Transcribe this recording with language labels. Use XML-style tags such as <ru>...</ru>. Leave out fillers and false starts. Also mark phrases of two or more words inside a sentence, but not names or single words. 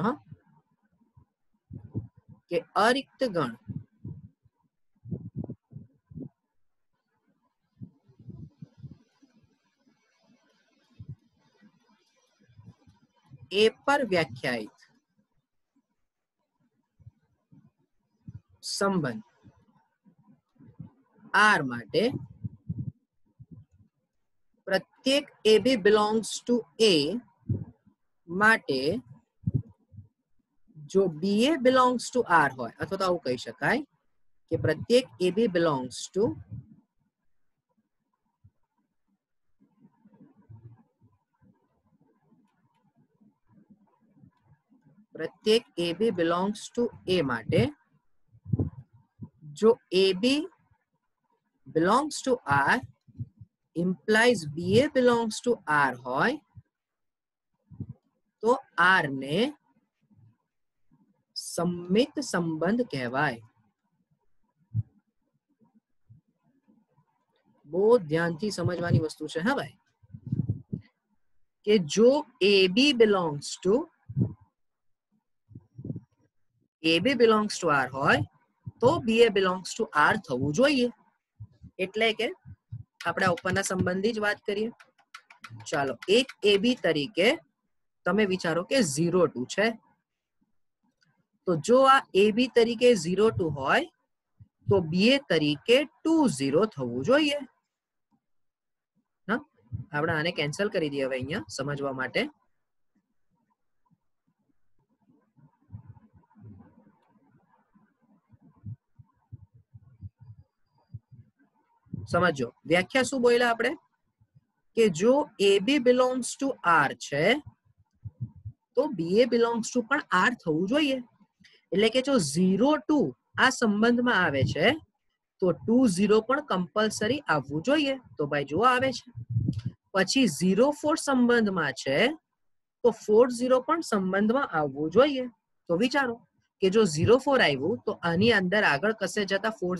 <gu>હા, કે અરિક્ત ગણ એ પર વ્યાખ્યાયિત સંબંધ r માટે પ્રત્યેક</gu> <en>a b belongs to a</en> <gu>માટે જો</gu> <en>ba belongs to r</en> <gu>હોય, અથવા તો આવું કહી શકાય કે પ્રત્યેક</gu> <en>a b belongs to</en> <gu>પ્રત્યેક</gu> <en>a b belongs to a</en> <gu>માટે જો</gu> <en>ab belongs to r implies ba belongs to r</en> <gu>હોય તો r ને સંમિત સંબંધ કહેવાય. બહુ ધ્યાનથી સમજવાની વસ્તુ છે. હા ભાઈ, કે જો</gu> <en>ab belongs to r</en> <gu>હોય તો</gu> <en>ba belongs to r</en> <gu>થવું જોઈએ. એટલે કે આપણે ઉપરના સંબંધની જ વાત કરીએ. ચાલો, એક ab તરીકે તમે વિચારો કે 0 2 છે, તો જો આ ab તરીકે 0 2 હોય તો ba તરીકે 2 0 થવું જોઈએ. આપણે આને કેન્સલ કરી દઈએ હવે અહીંયા સમજવા માટે. સમજો વ્યાખ્યા શું બોલ્યા આપણે કે જો</gu> <en>AB belongs to R</en> <gu>છે તો</gu> <en>BA belongs to</en> <gu>પણ R થવું જોઈએ એટલે કે જો 0 2 આ સંબંધમાં આવે છે તો 2 0 પણ કમ્પલસરી આવવું જોઈએ તો ભાઈ જો આવે છે પછી 0 4 સંબંધમાં છે તો 4 0 પણ સંબંધમાં આવવું જોઈએ તો વિચારો કે જો 0 4 આવ્યું તો આની અંદર આગળ કશે જતા 4</gu>